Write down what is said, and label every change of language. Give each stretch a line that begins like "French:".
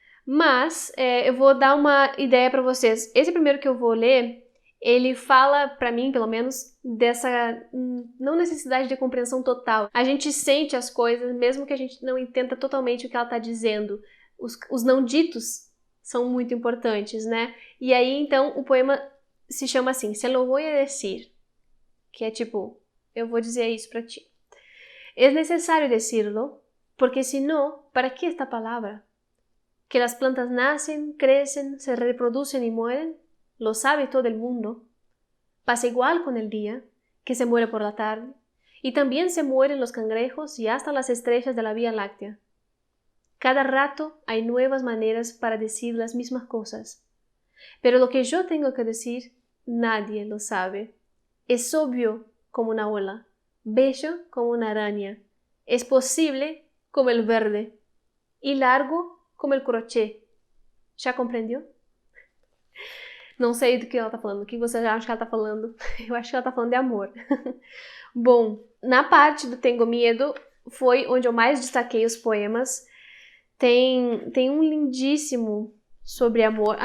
Portuguese: Mas eu vou dar uma ideia para vocês. Esse primeiro que eu vou ler, ele fala, para mim pelo menos, dessa não necessidade de compreensão total. A gente sente as coisas, mesmo que a gente não entenda totalmente o que ela está dizendo. Os não ditos são muito importantes, né? E aí, então, o poema se chama assim,
Spanish: Se lo voy a decir,
Portuguese: que é tipo, eu vou dizer isso para ti.
Spanish: Es necesario decirlo, porque si no, ¿para qué esta palabra? Que las plantas nacen, crecen, se reproducen y mueren, lo sabe todo el mundo. Pasa igual con el día, que se muere por la tarde, y también se mueren los cangrejos y hasta las estrellas de la Vía Láctea. Cada rato hay nuevas maneras para decir las mismas cosas. Pero lo que yo tengo que decir, nadie lo sabe. Es obvio como una ola, bello como una araña, es posible como el verde, y largo como el crochet.
Portuguese: Já compreendeu? Não sei do que ela tá falando. O que você acha que ela tá falando? Eu acho que ela tá falando de amor. Bom, na parte do Tengo Miedo foi onde eu mais destaquei os poemas. Tem um lindíssimo sobre amor.